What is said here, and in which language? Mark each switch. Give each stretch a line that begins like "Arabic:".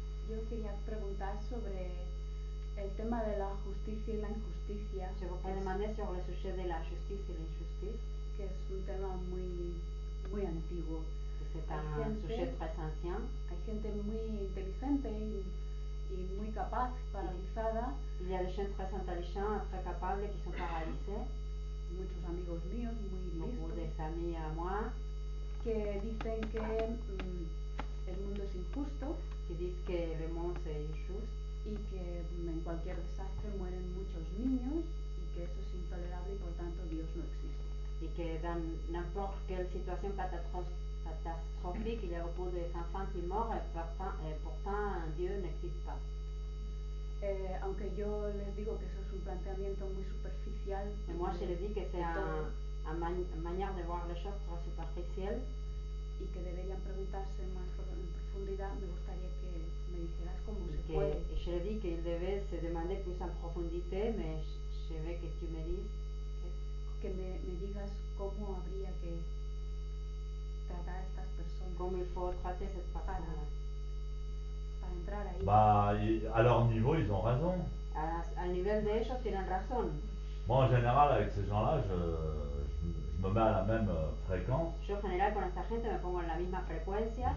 Spanish: Yo quería preguntar sobre el tema de la justicia y la injusticia,
French: Je voudrais demander sur le sujet de la justice et l'injustice.
Spanish: que es un tema muy antiguo.
French: C'est
Spanish: Hay
French: un
Spanish: gente-
French: sujet très ancien.
Spanish: Hay gente muy inteligente y muy capaz, paralizada,
French: Il y a des gens très intelligents, très capables qui sont paralysés.
Spanish: muchos amigos míos muy
French: Beaucoup
Spanish: listos,
French: des amis à moi
Spanish: que dicen que el mundo es injusto
French: qui disent que le monde c'est injuste
Spanish: y que en cualquier desastre mueren muchos niños y que eso es intolerable y por tanto Dios no existe.
French: et que dans n'importe quelle situation catastrophique, il y a beaucoup d'enfants qui meurent et pourtant Dieu n'existe pas.
Spanish: Aunque yo les digo que eso es un planteamiento muy superficial
French: Et moi je le dis que c'est
Spanish: de todo,
French: une manière de voir les choses très superficielle
Spanish: y que deberían preguntarse más en profundidad, me gustaría que me dijeras cómo se puede.
French: et je le dis qu'il devait se demander plus en profondité, mais je veux que tu me dises
Spanish: Que me digas cómo habría que tratar a estas personas
French: comment il faut traiter cette personne-là.
Spanish: para entrar ahí.
French: Bah, à leur niveau, ils ont raison.
Spanish: Al nivel de ellos tienen razón.
French: Moi, en général, avec ces gens-là, je me mets à la même fréquence.
Spanish: Yo en general con esta gente me pongo en la misma frecuencia